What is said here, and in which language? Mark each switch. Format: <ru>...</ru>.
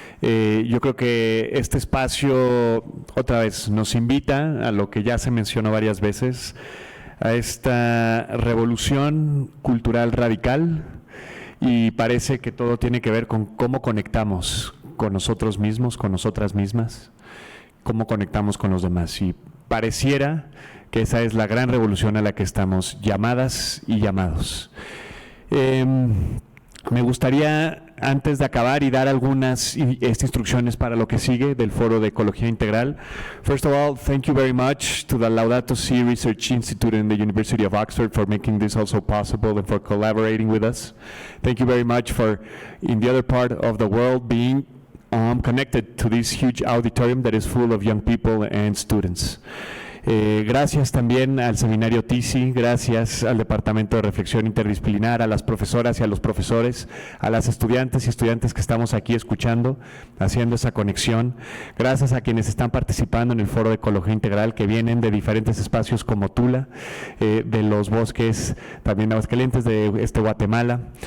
<es>Yo creo que este espacio, otra vez, nos invita a lo que ya se mencionó varias veces, a esta revolución cultural radical, y parece que todo tiene que ver con cómo conectamos con nosotros mismos, con nosotras mismas, cómo conectamos con los demás. Y pareciera que esa es la gran revolución a la que estamos llamadas y llamados. Me gustaría, antes de acabar y dar algunas instrucciones para lo que sigue del Foro de Ecología Integral.</es> <en>First of all, thank you very much to the Laudato Si Research Institute and the University of Oxford for making this also possible and for collaborating with us. Thank you very much for, in the other part of the world, being connected to this huge auditorium that is full of young people and students.</en> <es>Gracias también al Seminario TISI, gracias al Departamento de Reflexión Interdisciplinar, a las profesoras y a los profesores, a las estudiantes y estudiantes que estamos aquí escuchando, haciendo esa conexión. Gracias a quienes están participando en el Foro de Ecología Integral, que vienen de diferentes espacios como Tula, de los bosques también de Aguascalientes, de Guatemala,</es>